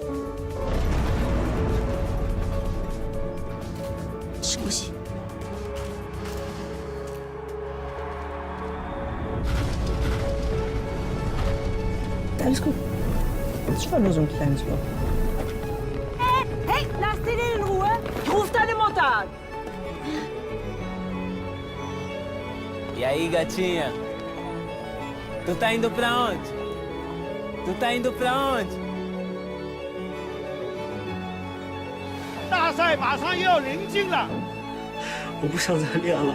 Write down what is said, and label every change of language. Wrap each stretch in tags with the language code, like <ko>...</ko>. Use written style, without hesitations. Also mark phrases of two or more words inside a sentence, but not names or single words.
<zh>休息。</zh> <de>Alles gut. Das war nur so ein kleines Loch. Hey, lass den in Ruhe! Ich ruf deine Mutter an!</de> <pt>E aí, gatinha? Tu tá indo pra onde? Tu tá indo pra onde?</pt> <zh>大赛马上又要临近了，我不想再练了。</zh>